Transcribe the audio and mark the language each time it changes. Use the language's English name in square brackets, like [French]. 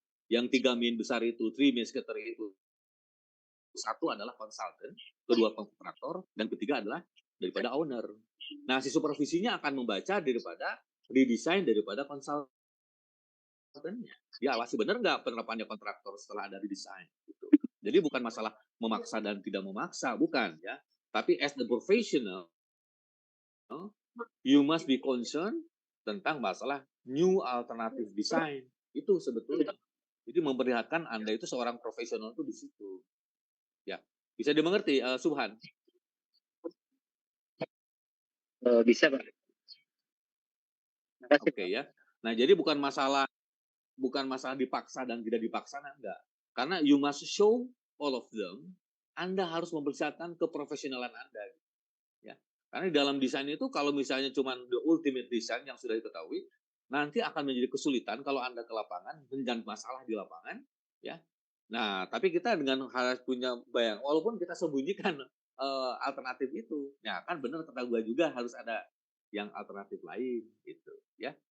[Indonesian] Yang 3 main besar itu, 3 main secretary itu. Satu adalah konsultan, kedua kontraktor, dan ketiga adalah daripada owner. Nah, si supervisinya akan membaca daripada redesign daripada konsultannya. Dia awasi benar nggak penerapannya kontraktor setelah ada redesign. Gitu. Jadi bukan masalah memaksa dan tidak memaksa, bukan ya. Tapi [English] as the professional, you must be concerned [Indonesian] tentang masalah [English] new alternative design. [Indonesian] Itu sebetulnya. Jadi memperlihatkan Anda itu seorang profesional itu di situ. Ya, bisa dimengerti, Subhan? Bisa, Pak. Oke ya. Nah, jadi bukan masalah dipaksa dan tidak dipaksa, enggak. Karena [English] you must show all of them. [Indonesian] Anda harus memperlihatkan keprofesionalan Anda. Ya. Karena di dalam desain itu kalau misalnya cuma [English] the ultimate design [Indonesian] yang sudah diketahui, nanti akan menjadi kesulitan kalau Anda ke lapangan dengan masalah di lapangan, ya. Nah, tapi kita dengan harus punya walaupun kita sembunyikan alternatif itu, ya kan benar kata gue juga harus ada yang alternatif lain, gitu, ya.